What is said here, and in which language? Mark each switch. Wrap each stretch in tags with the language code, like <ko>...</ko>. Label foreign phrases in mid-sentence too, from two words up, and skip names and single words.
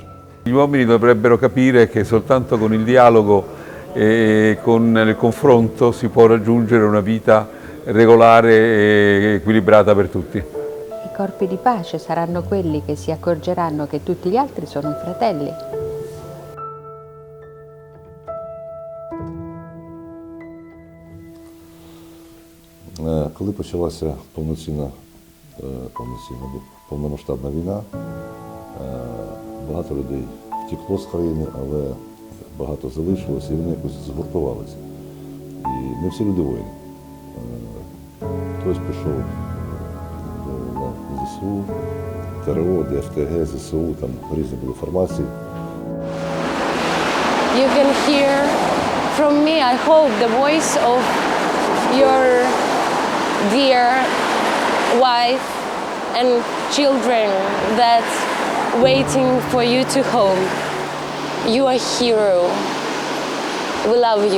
<it>Gli uomini dovrebbero capire che soltanto con il dialogo e con il confronto si può raggiungere una vita regolare e equilibrata per tutti. I corpi di pace saranno quelli che si accorgeranno che tutti gli altri sono fratelli.</it> <uk>Коли почалася повномасштабна війна, багато людей втекло з країни, але багато залишилося і вони якось згуртувалися. І ми всі люди воїни. Хтось пішов на ЗСУ, ТРО, ДФТГ, ЗСУ, там різні були формації.</uk> <en>You can hear from me, I hope, the voice of your dear wife and children that's waiting for you to home. You are a hero. We love you.</en>